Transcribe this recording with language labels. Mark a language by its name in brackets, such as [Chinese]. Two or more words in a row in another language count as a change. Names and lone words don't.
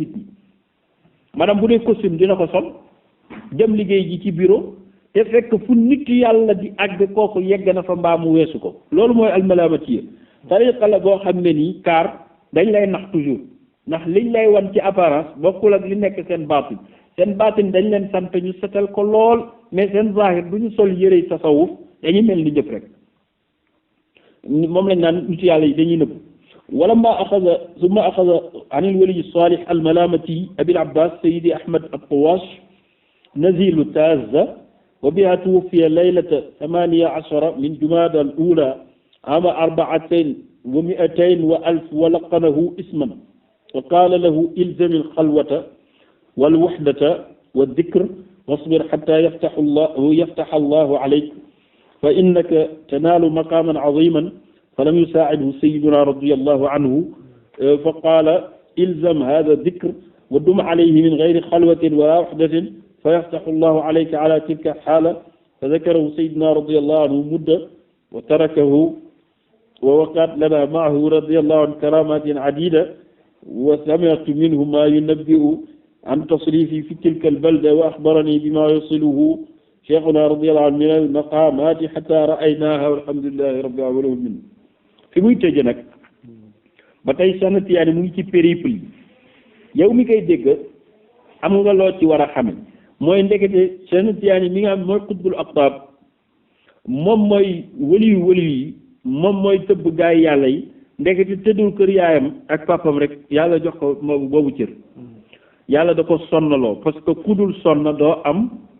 [Wolof] nit ñi maanaam bu dee costume dina ko sol dem liggéey ji ci bureau te fekk fu nitu yàlla di àgg kooku yegg na fa mbaa mu weesu ko loolu mooy almalaamati tariqa la boo xam ne nii kaar dañ lay nax toujours ndax liñ lay wan ci apparence bokkul ak li nekk seen baatin dañ leen sant ñu setal ko lool mais seen zahir du ñu sol yërey tasawuf dañuy mel ni ñëpp rek moom lañ naan nitu yàlla yi dañuy nëbb wala [Arabic] ثم أخذ عن الولي الصالح الملامتي أبي العباس سيدي أحمد الطواش نزيل تازة وبها توفي ليلة 18 من جمادى الأولى عام 400 وألف ولقنه اسما وقال له الزم الخلوة والوحدة والذكر واصبر حتى يفتح الله عليك فإنك تنال مقاما عظيما فلم يساعده سيدنا رضي الله عنه فقال الزم هذا الذكر ودم عليه من غير خلوة ولا وحدة فيفتح الله عليك على تلك الحالة فذكره سيدنا رضي الله عنه مدة وتركه ووقعت لنا معه رضي الله عنه كرامات عديدة وسمعت منه ما ينبئ عن تصرفه في تلك البلدة وأخبرني بما يوصله شيخنا رضي الله عنه من المقامات حتى رأيناها والحمد لله رب العالمين [Wolof] fi muy tëje nag ba tey Cheikh Tidiane mu ngi ci périple yi yow mi koy dégg am nga loo ci war a xame mooy ndekete Cheikh Tidiane mi nga xam mooy [Arabic] قطب الأقطاب [Wolof] moom mooy waliyu yi moom mooy tëbb gaay yàlla yi ndekete tëddul kër yaayam ak papam rek yàlla jox ko boobu cër yàlla da ko sonnaloo [French] parce que [Wolof] ku dul sonna doo am